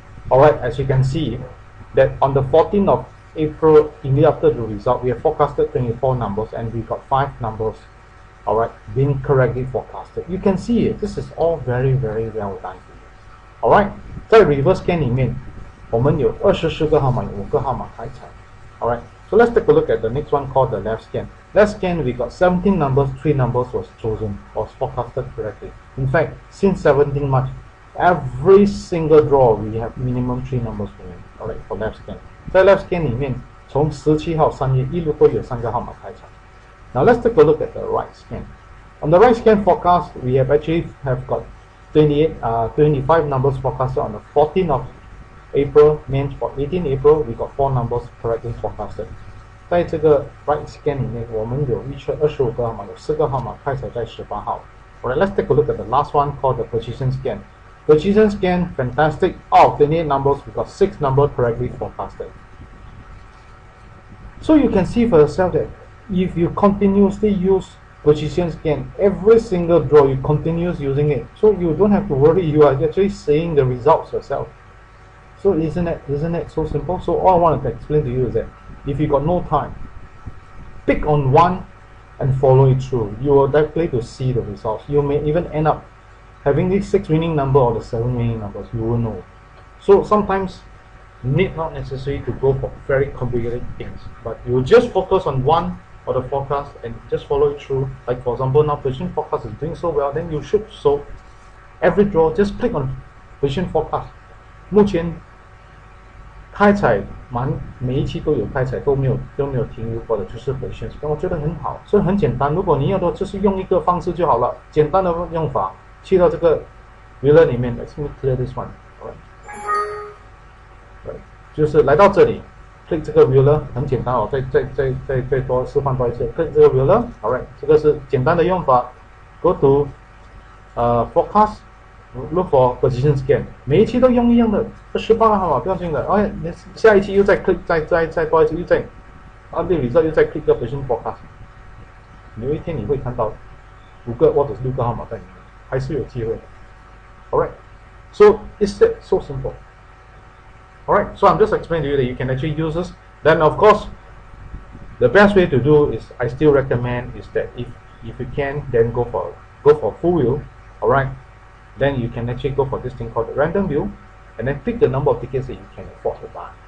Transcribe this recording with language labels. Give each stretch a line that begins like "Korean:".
English: Alright, as you can see, that on the 14th of April, immediately after the result, we have forecasted 24 numbers and we got 5 numbers, alright, being correctly forecasted. You can see it. This is all very well done.
Chinese: Alright, 在 reverse scan 里面，我们有24个号码，有5个号码开彩。
English: Alright, so let's take a look at the next one called the left scan. Left scan, we got 17 numbers, 3 numbers was chosen, was forecasted correctly. In fact, since 17 March, every single draw we have minimum 3 numbers winning. Alright, for left scan.
Chinese: 在 left scan 里面，从17号3月一路都有3个号码开彩。
English: Now let's take a look at the right scan. On the right scan forecast, we have actually got 25 numbers forecasted on the 14th of April, means for 18 April, we got 4 numbers correctly forecasted.
Chinese: 在这个 right scan 里面，我们有预测25个号码，有4个号码开彩在18号。
English: Alright, let's take a look at the last one called the precision scan. Precision scan, fantastic. Out of 28 numbers, we got 6 numbers correctly forecasted. So you can see for yourself that if you continuously use precision scan, every single draw you continue using it, so you don't have to worry. You are actually seeing the results yourself. So isn't it so simple? So all I wanted to explain to you is that if you got no time, pick on one and follow it through. You will likely to see the results. You may even end up having the 6 winning number or the 7 winning numbers. You will know. So sometimes you need not necessarily to go for very complicated things, but you just focus on one or the forecast and just follow it through. Like for example, now position forecast is doing so well, then you should. So every draw, just click on position forecast.
Chinese: 目前开彩每一期都有开彩，都没有停留过的，就是 position scan， 我觉得很好，所以很简单。如果你要的就是用一个方式就好了，简单的用法，去到这个 ruler 里面 ，
English: Let me clear this one，
Chinese: 就是来到这里 ，click 这个 ruler 很简单哦，再多示范多一次 ，click 这个 ruler，alright， 这个是简单的用法 ，
English: go to forecast。 Look for position scan，
Chinese: 每一期都用一样的，18个号码不要紧的。哎，你下一期又再 click， 再多一次，又再result又再 click 个 position forecast。有一天你会看到5个或者是6个号码在里面，还是有机会的。
English: Alright, so it's so simple. Alright, so I'm just explaining to you that you can actually use this. Then of course, the best way to do is I still recommend is that if you can, then go for full wheel. Alright. Then you can actually go for this thing called the random wheel, and then pick the number of tickets that you can afford to buy.